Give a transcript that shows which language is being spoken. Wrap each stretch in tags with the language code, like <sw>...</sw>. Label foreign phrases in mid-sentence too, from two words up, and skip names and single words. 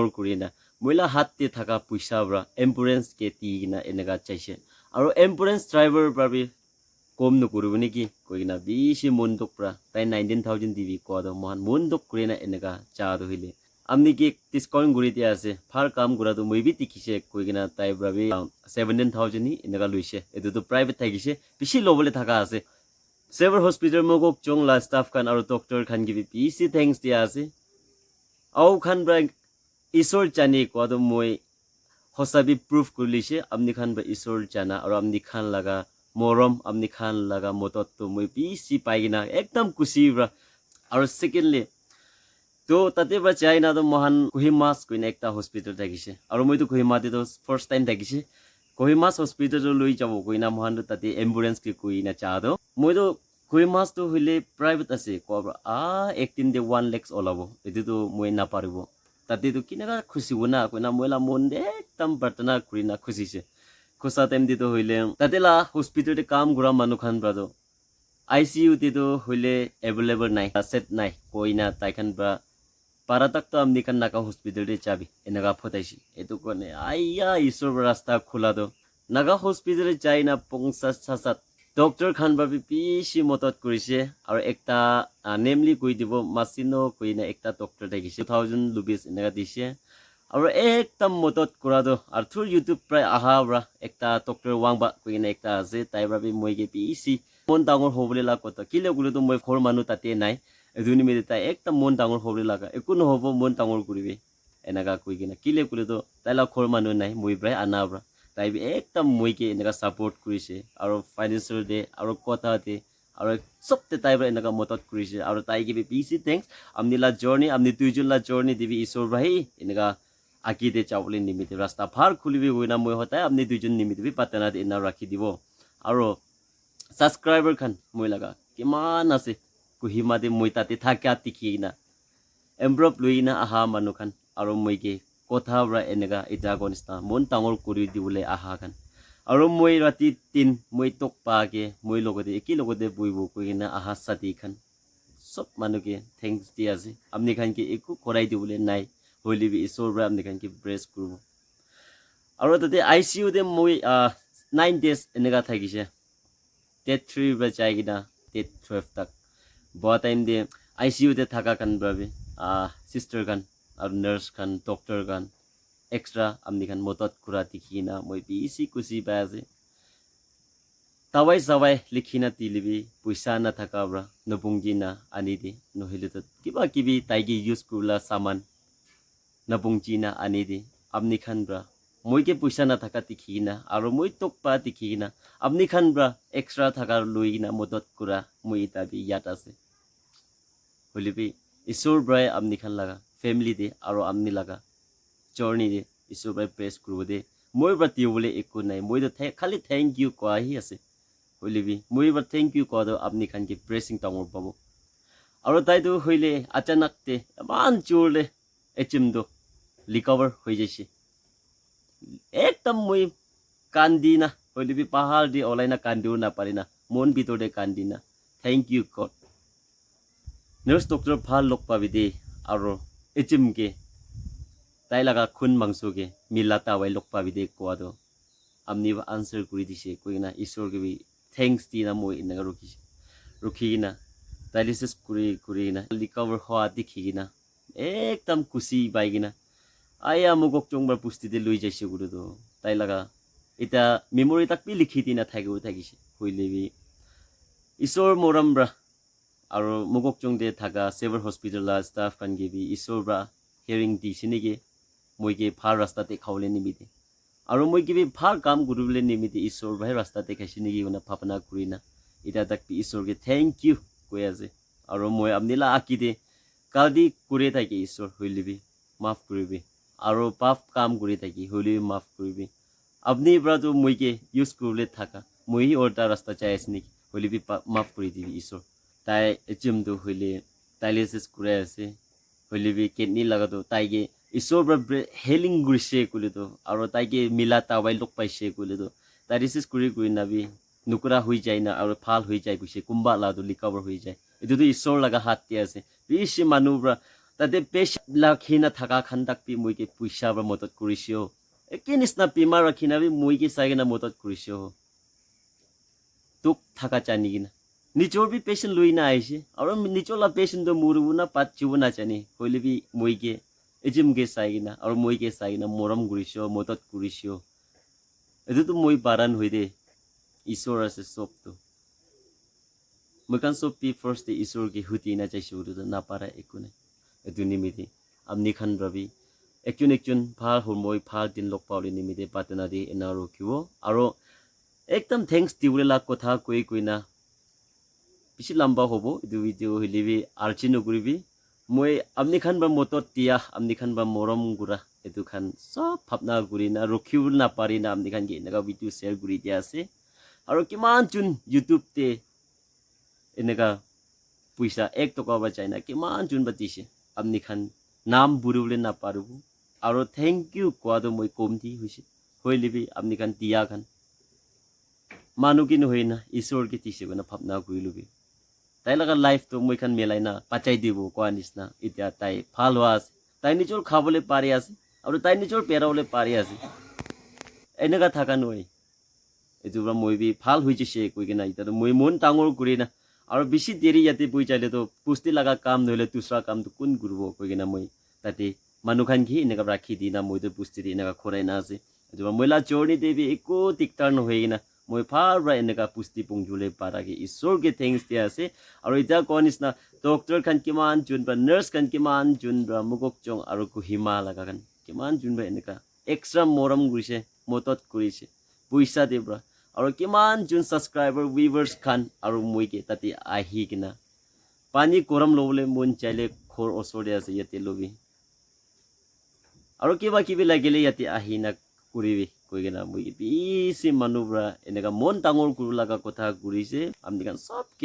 <nag>kurina moila hatte thaka puisa bra ambulance ke tigina enega chaise aro</nag> <en>ambulance driver</en> <nag>brabi kom no kurubni ki koina bishi mondok pra tai 19000 dibi ko do mohan mondok kurina enega cha do hile amni ki discount guri dia ase phar kam gura do moi bi tikise koigina tai brabi 17000 ni enega luise edu to private thagise bishi lobole thaka ase Sever hospital mogok chongla staff kan aro doctor khan gibi BC thanks dia ase au khan bra isor chani ko do moi hosabi proof kurlise amni khan ba isor chana aro amni khan laga morom amni khan laga motot to moi BC paigina ekdam kusi bra aro secondly to tate ba chaina do mohan Kohimas koina ekta hospital thagise aro moi to Kohima de to</nag> <en>first time</en> <nag>thagise Kohimas hospital to lui jabo koina mohan tate ambulance ki koina chado moi to Kohimas to hile private ase ko 18 de 1 lakhs olabo edu to moi na paribo tate to kinara khushi bona koina moila mon de tam partana kurina khushi se khosa time de to hile tate la hospital de kam gura manu khan brado ICU te to hile available nai set nai koina tai khan bra paratak to amni kan naka hospital de chabi enaga photaisi etu kone aiya isor rasta khula do naga hospital jai na pongsa sasat doctor khan ba pishi motot kurise aru ekta namely koi dibo masino koina ekta doctor dagise 2000 rupees enaga dise aru ekta motot kurado ar through YouTube pray aha bra ekta doctor wangba koina ekta ase tai bra bi moige pishi mon dangor hobole la kota kile gulo to moi khor manu tate nai eduni me ta ekta mon dangor hobole laga ekun hobo mon dangor kuribe enaga koi gina kile gulo to taila khor manu nai moi bra ana bra tai bi ekta moige enaga support kurise aru financial de aru kota de aru sobte tai bra enaga motot kurise aru tai gi bi pishi thanks amni la journey amni tuijun la journey dibi isor bhai enaga aki de chawle nimite rasta phar khulibi goina moi hotai amni duijun nimite bi patana de na rakhi dibo aru subscriber khan moi laga kiman ase kuhima de moi tate thakya tikhina embrop luina aha manu khan aru moige kotha bra enega ita gonista mon tangor kuri dibule aha khan aru moi rati 3 moi tok pa ke moi logode eki logode buibo koina aha sati khan sob manu ke thanks dia ase amni khan ke eku korai dibule nai hoili bi isor bra amni khan ke bless kurbo aru tate ICU de moi 9 days enega thagise Date 3 bra jaigina date 12 tak bo time de ICU de thaka kan brabi sister kan ar nurse kan doctor kan extra amni kan motot kura tikhina moi bi isi kusi baze tawai sawai likhina tilibi puisa na thaka bra nobungjina ani de nohile to kiba kibi taigi use kurla saman nobungjina ani de amni kan bra moi ke puisa na thaka tikhina aru moi tok pa tikhina amni khan bra extra thaka luina motot kura moi ta bi yat ase holibi isor bra amni khan laga family de aru amni laga journey de isor bra praise kuru de moi bra ti bole ekku nai moi to khali</nag> <en>thank you</en> <nag>ko hi ase holibi moi bra</nag> <en>thank you</en> <nag>ko do amni khan ke praising tangor pabo aru tai do hoile achanak te man churle echim do recover hoi jaise ekdam moi kandina hoilibi pahal di olaina kandu na parina mon bitor de kandina</nag> <en>thank you god</en> <nag>nurse doctor phal lok pabide aro echim ke tai laga khun mangsu ke milata wai lok pabide ko ado amni answer kuri dise koina isor ke bi thanks dina moi inaga rukhina dialysis kurina recover ho dikhina ekdam kusi baigina aya mugok chongbar pusti de lui jaise guru do tai laga ita memory tak pi likhi dina thaigu thagise hoilebi isor moram bra aro mugok chong de thaga sever hospital la staff kan gibi isor bra hearing di sinige moige phar rasta te khawle nimite aro moi gibi phar kam gurule nimite isor bhai rasta te khasinigi una phapana kurina ita tak pi isor ke</nag> <en>thank you</en> <nag>koyaje aro moi amnila akide kaldi kure thake isor hoilebi maaf kuribi aro pap kam guri thaki holi maaf kuribi apni bra to moike use kurule thaka moi orta rasta chaisni holi bi maaf kuri dibi isor tai echim do hole dialysis kure ase holi bi kidney laga do tai ge isor bra healing gurise kule do aro tai ge milata wai lok paise kule do dialysis kuri nabi nukura hui jaina aro phal hui jai guise kumba la do recover hui jai edu do isor laga hat ti ase bishi manubra tate patient lakhina thaka khandak pi moike puisa ba motot kurisio ekinisna pima rakhina bi moike saigena motot kurisio tuk thaka chanigina nichor bi patient luina aise aro nichola patient do murubuna patchibuna chani hoile bi moike ejim ge saigena aro moike saigena moram gurisio motot kurisio edu to moi baran hoide isor ase sob to moikan sob pi first de isor ge hutina chaisuru do na para ekune eduni miti amni khan rabi ekjun phal hormoi phal din lok pauli nimite patana di enaro kiwo aro ekdam thanks diule la kotha koi koina bisi lamba hobo edu video hilibi archino guribi moi amni khan ba motot tia amni khan ba morom gura etu khan sob phapna guri na rokhiul na pari na amni khan ge enaka video share guri dia ase aro kiman chun YouTube te enaka puisa 1 toka ba chaina kiman chun ba tise amni khan nam burule na paru aro</nag> <en>thank you</en> <nag>kwa do moi komti hoise hoilibi amni khan tia khan manu kin hoina isor ke tise bana phapna guri lubi tai laga life to moi khan melai na pachai dibo kwa nisna itia tai phalwas tai nichol khabole pari ase aro tai nichol perole pari ase enaka thaka noi etu bra moi bi phal hoije se koi kena ita to moi mon tangor guri na aro bishi deri yate pui chaile to pusti laga kam noile dusra kam to kun gurbo koi kena moi tate manu khan gi enaka rakhi dina moi to pusti di enaka khorai na ase etu bra moila journey debi eko tiktar no hoina moi phal bra enaka pusti pungjule para ge isor ge thanks dia ase aro ita konis na doctor khan kiman jun ba nurse khan kiman jun bra mugok chong aro ku hima laga khan kiman jun ba enaka extra moram gurise motot kurise puisa de bra aro kiman jun</nag> <en>subscriber viewers</en> <nag>khan aro moi ke tati ahi kina pani koram lobole mon chaile khor osode ase yate lobi aro kiba kibi lagile yate ahi na kuribi koi gena moi ke bisi manubra eneka mon tangor guru laga kotha gurise amni kan sob ke</nag>